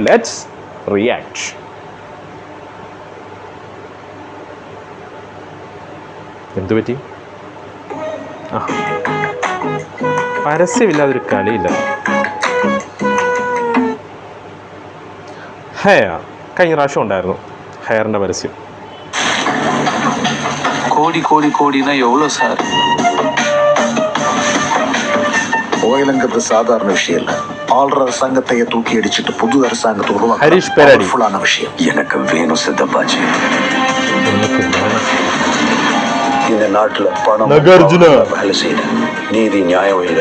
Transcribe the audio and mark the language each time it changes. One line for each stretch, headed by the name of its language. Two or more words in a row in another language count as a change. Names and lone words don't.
English: Let's react.
Malayalam: എന്തു പറ്റി? പരസ്യമില്ലാതൊരു കളിയില്ല. ഹെയർ കഴിഞ്ഞ പ്രാവശ്യം ഉണ്ടായിരുന്നു, ഹെയറിൻ്റെ പരസ്യം.
Tamil: கோடி கோடி கோடினா எவ்வளோ சார்? ஓயிலுங்கிறது சாதாரண விஷயம் இல்லை. ஆள்ற அரசாங்கத்தையே தூக்கி அடிச்சுட்டு புது அரசாங்கத்தை ஹரிஷ் பெரடி உருவாக்குற விஷயம். எனக்கு வேணும் சித்தப்பாச்சி. இந்த நாட்டுல பணம் வேலை செய்யுது, நீதி நியாயம் இல்லை.